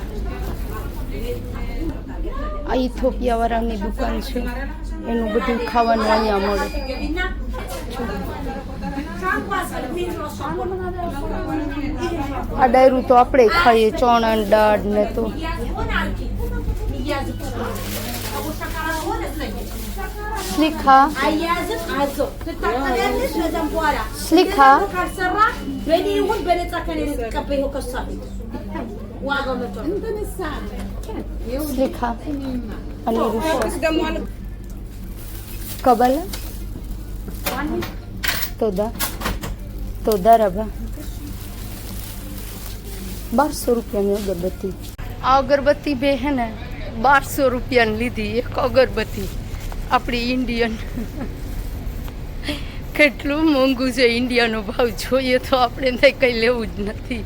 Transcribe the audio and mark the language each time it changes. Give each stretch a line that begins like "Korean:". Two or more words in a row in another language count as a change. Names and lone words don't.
Gujarati: આ ઇથોપિયા વાળાની દુકાન છે, એનું બધું ખાવાનું અહીંયા મળે. આ ડાયરું તો આપણે ખાઈએ, ચણા દાળ ને તો. Slicha. Slicha. Slicha.
Hebrew: אני רוצה. קבלה? תודה. תודה רבה.
Gujarati: 1200 રૂપિયાની અગરબત્તી. આ અગરબત્તી બે હે ને 1200 રૂપિયાની લીધી એક અગરબત્તી. આપણી ઇન્ડિયન. કેટલું મોંઘું છે ઇન્ડિયાનો ભાવ જોઈએ તો આપણે ત્યાં કંઈ લેવું જ નથી.